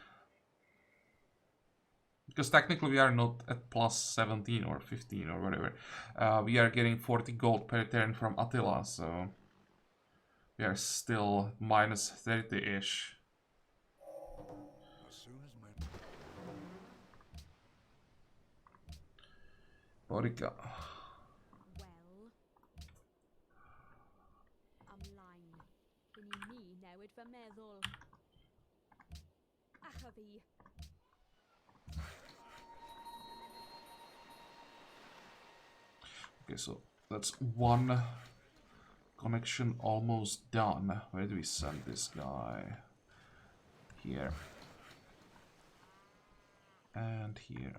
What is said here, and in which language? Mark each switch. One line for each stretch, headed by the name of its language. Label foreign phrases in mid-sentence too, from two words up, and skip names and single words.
English: Because technically we are not at plus 17 or 15 or whatever. We are getting 40 gold per turn from Attila, so we are still minus 30-ish. As soon as my Borica.
Welsh: Well, ymlaen. Dyn ni newid fy meddwl. Ach a fi.
English: Okay, so that's one connection almost done. Where do we send this guy? Here. And here.